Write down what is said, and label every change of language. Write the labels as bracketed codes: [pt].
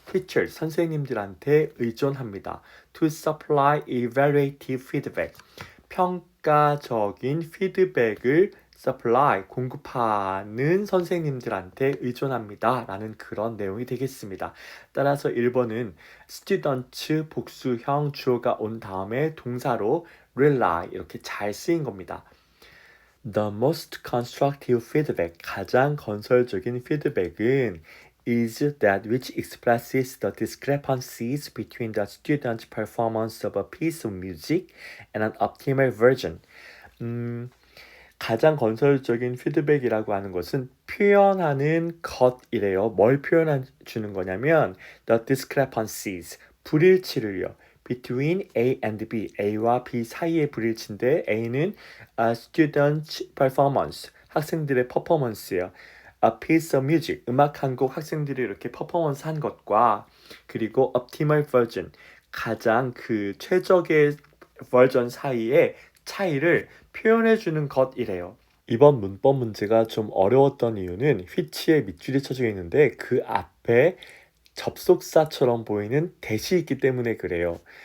[ko] teachers 선생님들한테 의존합니다. [en] to supply evaluative feedback [ko] 평가적인 피드백을 supply 공급하는 선생님들한테 의존합니다 라는 그런 내용이 되겠습니다. 따라서 1번은 students 복수형 주어가 온 다음에 동사로 rely 이렇게 잘 쓰인 겁니다. [en] The most constructive feedback, [ko] 가장 건설적인 피드백은 [en] is that which expresses the discrepancies between the student's performance of a piece of music and an optimal version. [ko] 가장 건설적인 피드백이라고 하는 것은 표현하는 것이래요. 뭘 표현해 주는 거냐면 the discrepancies, 불일치를요. [en] between A and B, [ko] A와 B 사이의 불일치인데 A는 [en] student performance, [ko] 학생들의 퍼포먼스예요. [en] A piece of music, [ko] 음악 한 곡 학생들이 이렇게 퍼포먼스 한 것과 그리고 [en] optimal version, [ko] 가장 그 최적의 버전 사이의 차이를 표현해 주는 것이래요. 이번 문법 문제가 좀 어려웠던 이유는 which에 밑줄이 쳐져 있는데 그 앞에 접속사처럼 보이는 대시 있기 때문에 그래요.